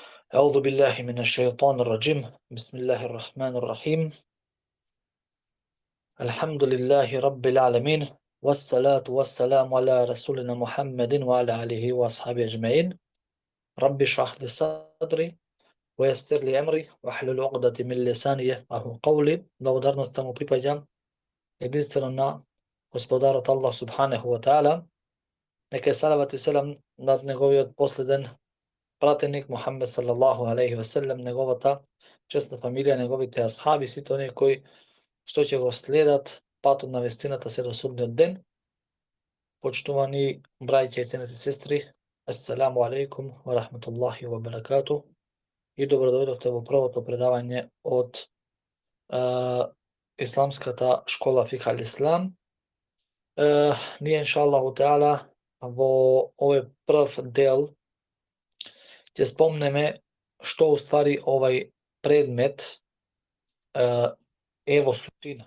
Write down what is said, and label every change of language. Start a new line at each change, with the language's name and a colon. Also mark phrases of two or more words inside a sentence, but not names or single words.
Arabic: أعوذ بالله من الشيطان الرجيم بسم الله الرحمن الرحيم الحمد لله رب العالمين والصلاة والسلام على رسولنا محمد وعلى آله وأصحابه أجمعين رب اشرح لي صدري ويسر لي أمري واحلل عقدة من لساني يفقهوا قولي.
Macedonian: Благодарност му припаѓам единствено на Господарот Аллах
Arabic: سبحانه وتعالى.
Macedonian: Нека е салават и селам над неговиот последен пратеник Мухаммед
Arabic: صلى الله عليه وسلم,
Macedonian: неговата честна фамилија, неговите асхаби, сите оние кои што ќе го следат патот на вестината се до судниот ден. Почитувани браќа и ценети сестри,
Arabic: السلام عليكم ورحمة الله وبركاته
Macedonian: и добродојдовте во првото предавање од исламската школа Фикх ал Ислам. Ние
Arabic: إن شاء الله تعالى
Macedonian: во овој прв дел ќе спомнеме што уствари овај предмет е во суштина.